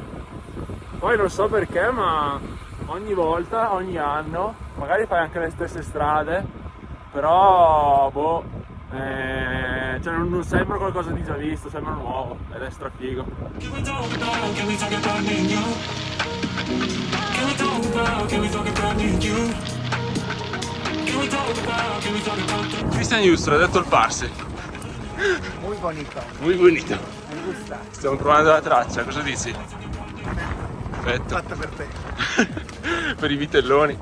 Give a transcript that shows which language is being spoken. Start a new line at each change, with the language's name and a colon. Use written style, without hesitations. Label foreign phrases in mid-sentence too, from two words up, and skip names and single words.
Italian: Poi non so perché, ma ogni volta, ogni anno, magari fai anche le stesse strade, però boh, cioè non sembra qualcosa di già visto, sembra nuovo ed è strafigo. Christian Juster ha detto il parse.
Spanish: Muy bonito. Muy bonito. Mi gusta.
Italian: Stiamo provando la traccia, cosa dici? Perfetto. Fatto per te. Per i vitelloni.